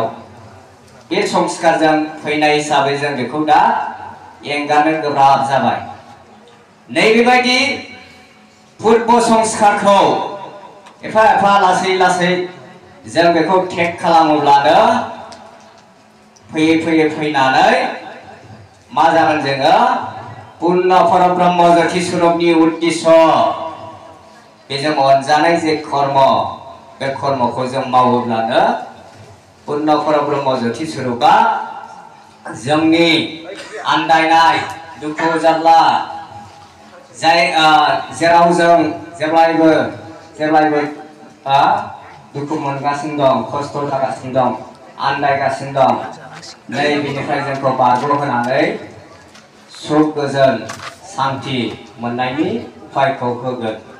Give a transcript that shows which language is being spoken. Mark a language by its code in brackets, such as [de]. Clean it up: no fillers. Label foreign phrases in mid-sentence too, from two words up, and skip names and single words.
[brx] बे संस्कारजों फैनाय हिसाबै जों बेखौ दा एंगारनो गोब्राब जाबाय। नैबेबायदि पूर्व संस्कारखौ एफा एफा लासै लासै जों बेखौ टेक खालामोब्लानो फैयै फैयै फैनानै मा जागोन जोङो पूर्ण परब्रह्म ज्योति स्वरूपनि उद्देश्य, बेजों अनजानाय जे कर्म, बे कर्मखौ जों मावोब्लानो पूर्ण परब्रह्म ज्योति स्वरूपा जोंनि आन्दायनाय, दुखु जारला, जाय जेराव जों जेब्लायबो दुखु मोनगासिनो दं, खस्थ' जागासिनो दं, आन्दायगासिनो दं, नै बेनिफ्राय जोंखौ बारग'होनानै सुख गोजोन शान्ति मोननायनि उपायखौ होगोन।